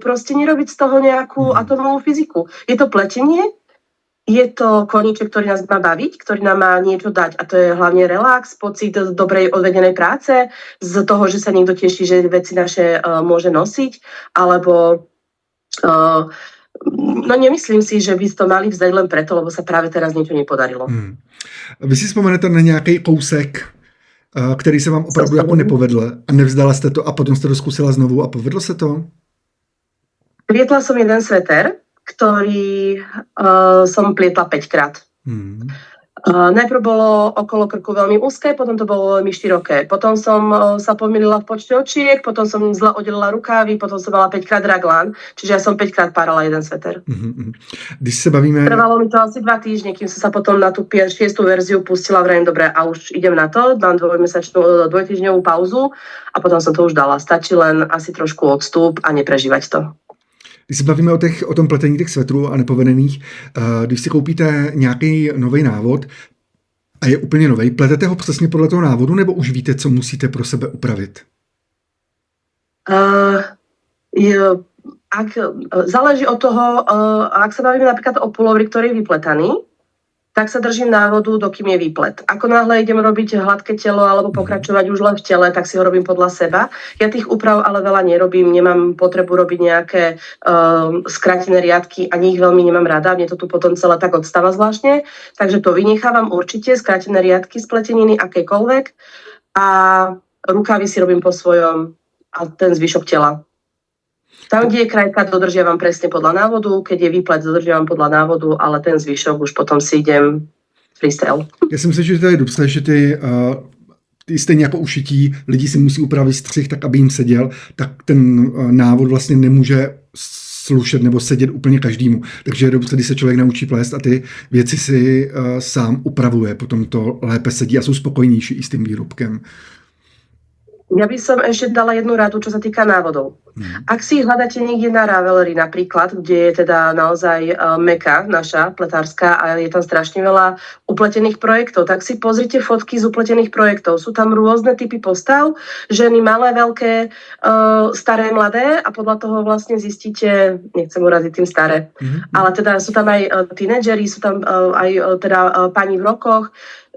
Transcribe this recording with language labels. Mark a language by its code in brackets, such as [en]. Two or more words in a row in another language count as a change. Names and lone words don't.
[sk] Proste nerobiť z toho nejakú atomovú fyziku. Je to pletenie, je to koníček, ktorý nás má baviť, ktorý nám má niečo dať. A to je hlavne relax, pocit dobrej odvedenej práce, z toho, že sa niekto teší, že veci naše môže nosiť, alebo no nemyslím si, že by to mali vzdať len preto, lebo sa práve teraz niečo nepodarilo. [cs] Vy si vzpomenete na nějaký kousek, který se vám opravdu jako nepovedl a nevzdala jste to a potom jste to zkusila znovu a povedlo se to? [sk] Plietla som jeden sveter, ktorý som plietla 5-krát. Najprv bolo okolo krku veľmi úzke, potom to bolo veľmi široké. Potom som sa pomýlila v počte očiek, potom som zle oddelila rukávy, potom som mala 5-krát raglán, čiže ja som 5-krát párala jeden sveter. [cs] Když se bavíme... [sk] Trvalo mi to asi 2 týždne, kým som sa potom na tú 6. verziu pustila, vrajím, dobre, a už idem na to, mám 2-týždňovú pauzu a potom som to už dala. Stačí len asi trošku odstup a neprežívať to. [cs] Když se bavíme o tom pletení těch svetrů a nepovedených, když si koupíte nějaký nový návod a je úplně nový, pletete ho přesně podle toho návodu, nebo už víte, co musíte pro sebe upravit? [sk] Záleží od toho, ak sa bavíme napríklad o pulovri, ktorý je vypletaný, tak sa držím návodu, dokým je výplet. Ako náhle idem robiť hladké telo alebo pokračovať už len v tele, tak si ho robím podľa seba. Ja tých úprav ale veľa nerobím, nemám potrebu robiť nejaké skrátené riadky, ani ich veľmi nemám rada, mne to tu potom celé tak odstáva zvláštne, takže to vynechávam určite, skrátené riadky z pleteniny, akékoľvek a rukávy si robím po svojom a ten zvyšok tela. Tam, kde je krajka, dodržiavam presne podľa návodu, keď je výplet, dodržiavam podľa návodu, ale ten zvyšok už potom si idem freestyle. [cs] Já si myslím, že to je dobře, že ty stejně jako ušití lidi si musí upravit střih tak, aby jim seděl, tak ten návod vlastně nemůže slušet nebo sedět úplně každému. Takže je dobře, když se člověk naučí plést a ty věci si sám upravuje, potom to lépe sedí a jsou spokojnější i s tím výrobkem. [sk] Ja by som ešte dala jednu radu, čo sa týka návodov. Ak si ich hľadáte niekde na Ravelry napríklad, kde je teda naozaj meka naša pletárska a je tam strašne veľa upletených projektov, tak si pozrite fotky z upletených projektov. Sú tam rôzne typy postav, ženy malé, veľké, staré, mladé a podľa toho vlastne zistíte, nechcem uraziť tým staré, ale teda sú tam aj tínedžeri, sú tam aj teda pani v rokoch.